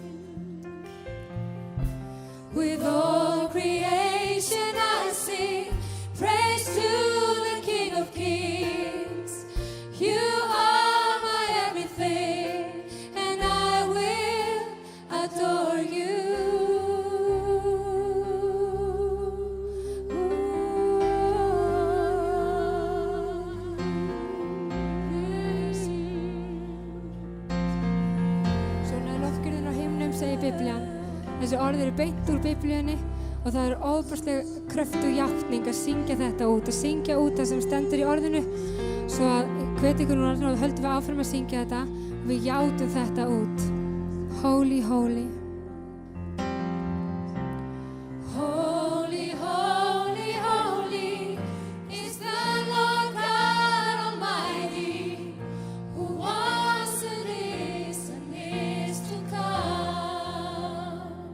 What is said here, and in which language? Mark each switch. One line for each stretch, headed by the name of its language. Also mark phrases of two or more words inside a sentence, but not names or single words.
English: With all creation I sing praise to the King of Kings. You are my everything, and I will adore you.
Icelandic: Svona er lofgjörðin á himnum, segir Biblían. Þessi orð eru beint úr Biblíunni og það er ofboðsleg kröftug játning að syngja þetta út, að syngja út það sem stendur í orðinu, svo að hvet ykkur núna og höldum við áfram að syngja þetta og við játum þetta út.
English: Holy, holy. Holy, holy, holy is the Lord God Almighty, who was and is to come.